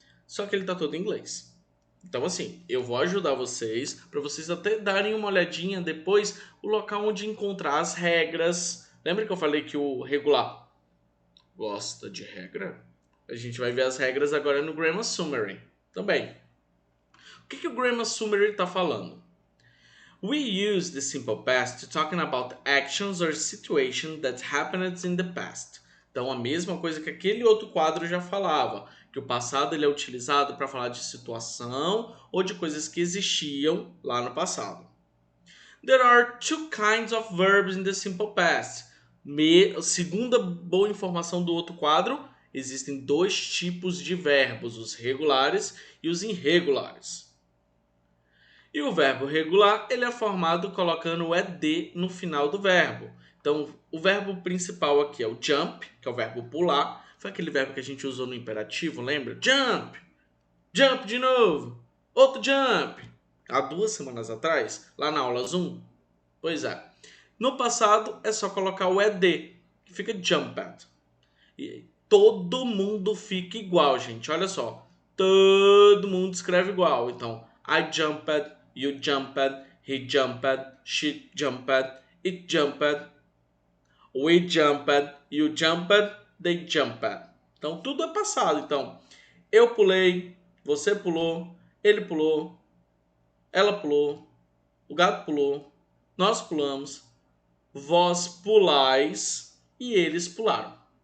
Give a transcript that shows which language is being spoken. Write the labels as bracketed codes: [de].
[pt] Só que ele está todo em inglês. Então, assim, eu vou ajudar vocês, para vocês até darem uma olhadinha depois, o local onde encontrar as regras. Lembra que eu falei que o regular gosta de regra? A gente vai ver as regras agora no Grammar Summary também. O que o Grammar Summary está falando? [en] We use the simple past to talking about actions or situations that happened in the past. [pt] Então, a mesma coisa que aquele outro quadro já falava, que o passado ele é utilizado para falar de situação ou de coisas que existiam lá no passado. [en] There are two kinds of verbs in the simple past. [pt] Segunda boa informação do outro quadro, existem dois tipos de verbos, os regulares e os irregulares. E o verbo regular, ele é formado colocando o ed no final do verbo. Então, o verbo principal aqui é o jump, que é o verbo pular. Foi aquele verbo que a gente usou no imperativo, lembra? Jump! Jump de novo! Outro jump! Há 2 semanas atrás, lá na aula Zoom. Pois é. No passado, é só colocar o ed, que fica jumped. E todo mundo fica igual, gente. Olha só. Todo mundo escreve igual. [en] Então, I jumped, you jumped, he jumped, she jumped, it jumped, we jumped, you jumped, they jumped. [pt] Então, tudo é passado. Então, eu pulei, você pulou, ele pulou, ela pulou, o gato pulou, nós pulamos, vós pulais e eles pularam.